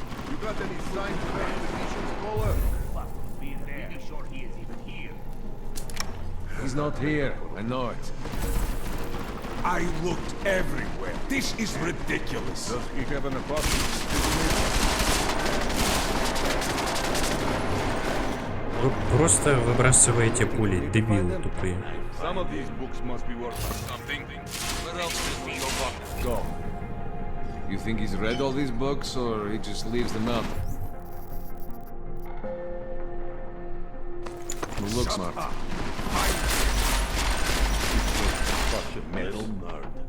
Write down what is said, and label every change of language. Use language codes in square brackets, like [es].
[en] You got any signs of expeditions, caller? He's not here. I know it. I looked everywhere. This is ridiculous. Does he have an apartment? [ru] Вы просто выбрасываете пули, дебилы тупые. [en] Some of these books must be worth something. Where else did we go? Go. You think he's read all these books, or he just leaves them out? Well, look, smart. Such a metal nerd.